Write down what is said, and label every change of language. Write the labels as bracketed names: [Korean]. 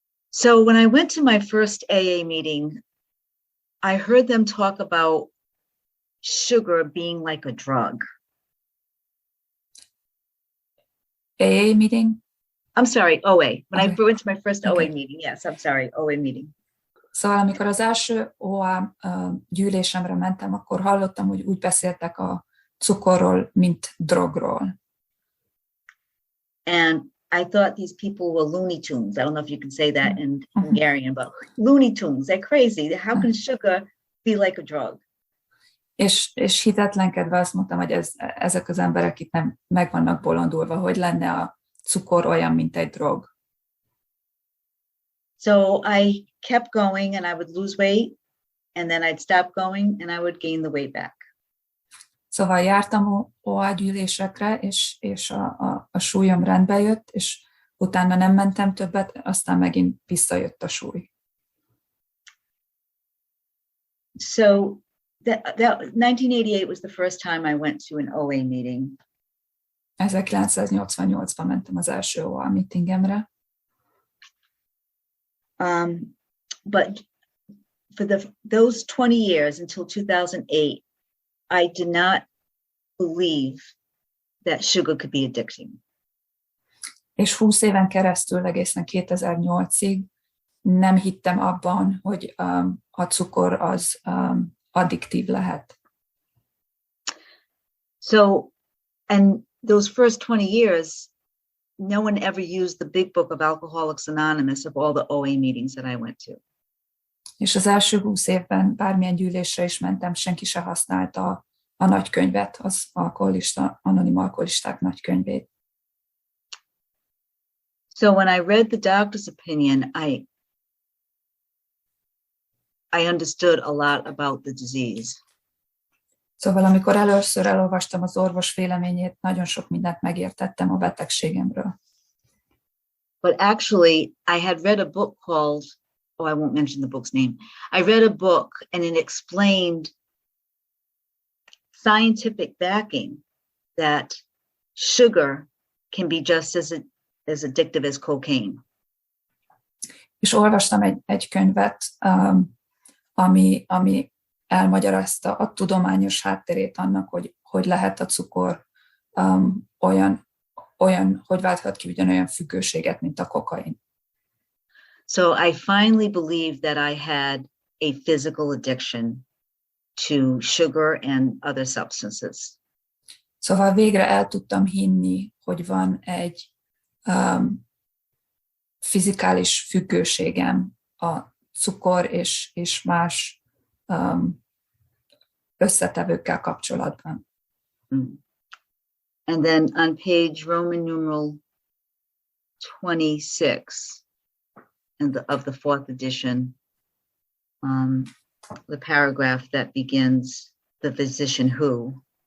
[English] So when I went to my first AA meeting, I heard them talk about sugar being like a drug. AA meeting? I'm sorry, OA. When Okay. I went to my first OA Okay. meeting, yes, I'm sorry, OA meeting. [Hungarian] Szóval amikor az első OA gyűlésemre mentem, akkor hallottam, hogy úgy beszéltek a cukorról, mint drogról. [English] And I thought these people were Looney Tunes. I don't know if you can say that in Hungarian, but Looney Tunes, they're crazy. How can sugar be like a drug? [Hungarian] És hitetlenkedve azt mondtam, hogy ezek az emberek itt nem meg vannak bolondulva, hogy lenne a cukor olyan, mint egy drog. [English] So I kept going, and I would lose weight, and then I'd stop going, and I would gain the weight back. [Hungarian] Szóval jártam OA gyűlésekre, és a súlyom rendbe jött, és utána nem mentem többet, aztán megint visszajött a súly. [English] So that 1988 was the first time I went to an OA meeting. [Hungarian] 1988-ban mentem az első OA meetingemre. [English] But for those 20 years until 2008, I did not believe that sugar could be addicting. [Hungarian] És 20 éven keresztül, egészen 2008-ig nem hittem abban, hogy a cukor az addiktív lehet. [English] So, and those first 20 years, no one ever used the big book of Alcoholics Anonymous of all the OA meetings that I went to. [Hungarian] És az első 20 évben bármilyen gyűlésre is mentem, senki se használta a nagykönyvet, az anonim alkoholisták nagykönyvét. [English] So when I read the doctor's opinion, I understood a lot about the disease. [Hungarian] Szóval amikor először elolvastam az orvos véleményét, nagyon sok mindent megértettem a betegségemről. [English] But actually, I had read a book called, I won't mention the book's name. I read a book and it explained scientific backing that sugar can be just as addictive as cocaine. [Hungarian] És olvastam egy könyvet, ami elmagyarázta a tudományos hátterét annak, hogy lehet a cukor olyan, hogy válthat ki ugyanolyan függőséget, mint a kokain. [English] So I finally believed that I had a physical addiction to sugar and other substances. [Hungarian] Szóval végre el tudtam hinni, hogy van egy fizikális függőségem a cukor és más összetevőkkel kapcsolatban. [English] And then on page Roman numeral 26 of the 4th edition, the paragraph that begins the physician who.